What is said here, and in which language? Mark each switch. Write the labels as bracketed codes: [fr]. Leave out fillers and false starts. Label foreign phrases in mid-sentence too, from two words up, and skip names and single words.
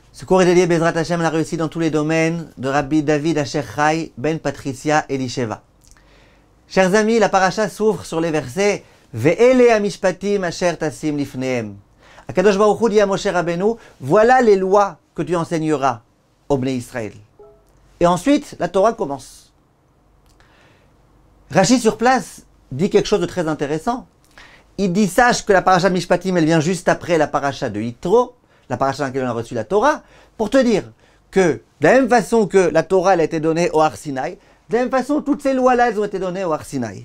[fr] cours est dédié [he] בעזרת השם [fr] la réussite dans tous les domaines de Rabbi David Asher Chai ben Patricia Elisheva. Chers amis, la paracha s'ouvre sur les versets [he] ואלה המשפטים אשר תשים לפניהם. הקדוש ברוך הוא [fr] dit à Moshe Rabbeinu, voilà les lois que tu enseigneras au [he] בני ישראל. [fr] Et ensuite, la Torah commence. Rashi sur place dit quelque chose de très intéressant. Il dit, sache que la paracha de Mishpatim, elle vient juste après la paracha de Yitro, la paracha dans laquelle on a reçu la Torah, pour te dire que, de la même façon que la Torah elle a été donnée au Har Sinaï, de la même façon, toutes ces lois-là, elles ont été données au Har Sinaï.